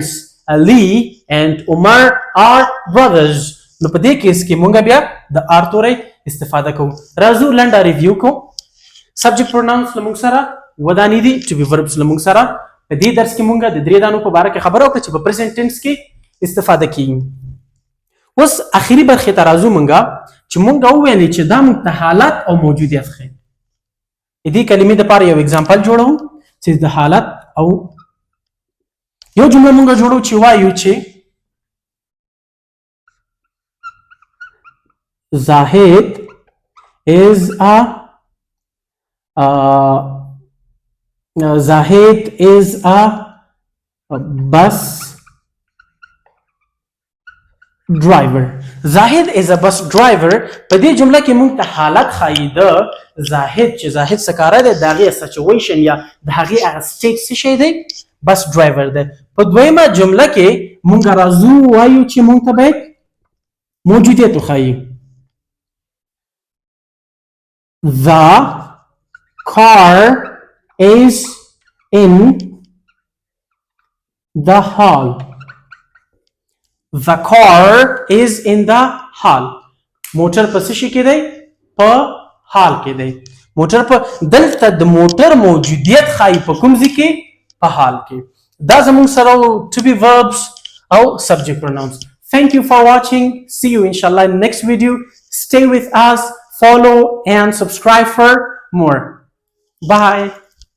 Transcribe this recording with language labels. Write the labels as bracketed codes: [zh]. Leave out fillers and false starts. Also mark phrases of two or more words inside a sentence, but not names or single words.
[en] Ali and Umar are brothers. [ps] نو په دې کیس کې موږ بیا د آر توري استفاده کوو. راځو لنډه ریویو کوو. [en] subject pronouns [ps] لمونږ سره ودانې دي [en] to be verbs [ps] لمونږ سره په دې درس کې موږ د درې دانو په باره کې خبره وکړه چې په [en] present tense [ps] کې استفاده کیږي. اوس اخیری برخې ته راځو موږ چې موږ وویلې چې دا موږ ته حالت او موجودیت ښیي. دې کلمې دپاره یو اگزامپل جوړوو چې د حالت او یو جمله موږ جوړو چې وایو چې [en] Zahid is a bus driver. Zahid is a bus driver. [ps] په دې جمله کې موږ ته حالت ښایي د زاهد چې زاهد څه کاره دی د هغې سچویشن یا د هغې هغه سټیټ څه شی دی [en] bus driver [ps] دی. په دویمه جمله کې موږ راځو وایو چې موږ ته باید موجودیت وښایي. [en] The car is in the hall. The car is in the hall. [ps] موټر په څه شي کې دی په حال کې دی. موټر په دلته د موټر موجودیت ښایي په کوم ځای کې په حال کې. دا زموږ سره [en] to be verbs [ps] او [en] subject pronouns. Thank you for watching. See you inshallah in the next video. Stay with us, follow and subscribe for more. Bye.